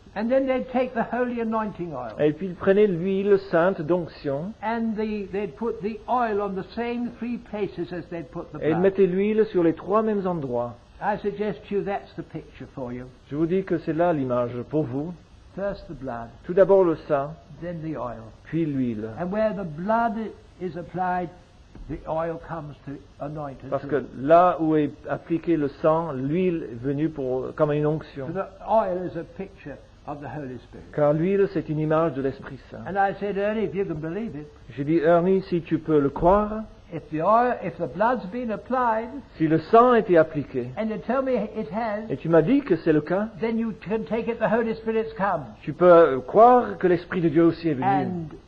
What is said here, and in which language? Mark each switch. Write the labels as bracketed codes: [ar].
[en] And then they'd take the holy anointing oil, [fr] Et puis il prenait l'huile sainte d'onction [en] and they'd put the oil on the same three places as they'd put the [fr] et il [en] blood. [fr] mettait l'huile sur les trois mêmes endroits. [en] I suggest to you that's the picture for you. [fr] Je vous dis que c'est là l'image pour vous. [en] First the blood, [fr] Tout d'abord le sang, [en] then the oil. [fr] puis l'huile. [en] And where the blood is applied, the oil comes to anoint it. [fr] Parce que là où est appliqué le sang, l'huile est venue comme une onction. [en] So the oil is a picture of the Holy Spirit. [fr] Car l'huile, c'est une image de l'Esprit Saint. [en] And I said, Ernie, if you can believe it, [fr] J'ai dit, Ernie, si tu peux le croire, [en] if the blood's been applied, [fr] si le sang a été appliqué, [en] and you tell me it has, [fr] et tu m'as dit que c'est le cas, [en] then you can take it the Holy Spirit's come [fr] tu peux croire que l'Esprit de Dieu aussi est venu